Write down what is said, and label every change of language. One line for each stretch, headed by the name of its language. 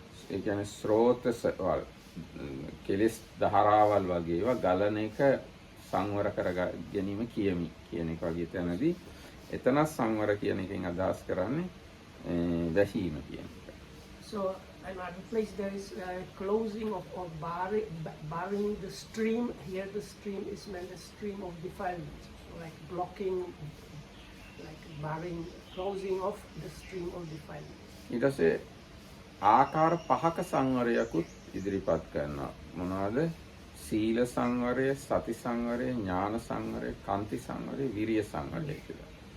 Sinhala: ඒ කියන්නේ ස්රෝතස වල කෙලස් ධාරාවල් වගේ ඒවා ගලන එක සංවර කර ගැනීම කියමි කියන එක වගේ තැනදී එතන සංවර කියන එකෙන් අදහස් කරන්නේ වැසීම කියන එක.
English: So another place there is closing of or barring the stream. Here the stream is meant a stream of defilement. So like blocking, like barring, closing off the stream of defilement.
Sinhala: ඊට පස්සේ ආකාර පහක සංවරයකුත් ඉදිරිපත් කරනවා. මොනවාද? සීල සංවරය, සති සංවරය, ඥාන සංවරය, කාන්ති සංවරය, විරිය සංවරය කියලා.